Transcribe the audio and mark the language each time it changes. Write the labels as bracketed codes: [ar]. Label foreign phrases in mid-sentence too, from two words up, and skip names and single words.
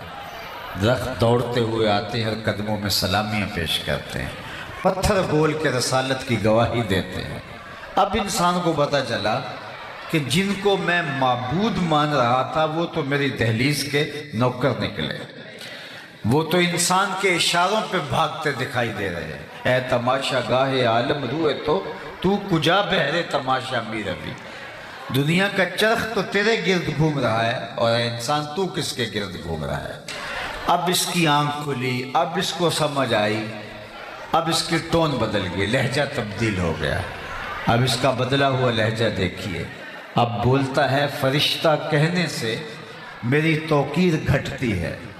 [ur] درخت دوڑتے ہوئے آتے ہیں اور قدموں میں سلامیاں پیش کرتے ہیں، پتھر بول کے رسالت کی گواہی دیتے ہیں۔ اب انسان کو پتہ چلا کہ جن کو میں معبود مان رہا تھا وہ تو میری دہلیز کے نوکر نکلے، وہ تو انسان کے اشاروں پہ بھاگتے دکھائی دے رہے ہیں۔ [fa] اے تماشا گاہ عالم روئے تو کجا بہرے تماشا می ربی۔ [ur] دنیا کا چرخ تو تیرے گرد گھوم رہا ہے، اور اے انسان تو کس کے گرد گھوم رہا ہے؟ اب اس کی آنکھ کھلی، اب اس کو سمجھ آئی، اب اس کی ٹون بدل گئی، لہجہ تبدیل ہو گیا۔ اب اس کا بدلا ہوا لہجہ دیکھیے، اب بولتا ہے فرشتہ کہنے سے میری توقیر گھٹتی ہے۔